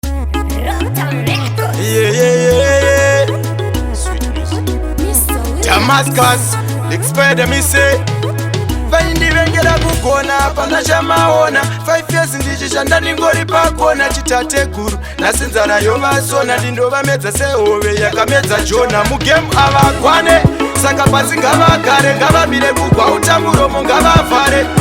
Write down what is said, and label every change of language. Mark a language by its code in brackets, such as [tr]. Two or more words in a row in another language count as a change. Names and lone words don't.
[en] Rocktown Records. Yeah, yeah, yeah, yeah. Sweet music. Mister Williams. Damascus, expired, me say. [sn] Vaindivengera kugona, hapana chamaona. [en] Five years [sn] ndichishanda ndingori pakona, chitate guru. Nhasi nzara yovasona, ndindovamedza sehove yakamedza Jona. Mugame havakwane, saka pasi ngavagare, ngavamire kugwa, utamuromo ngavavhare.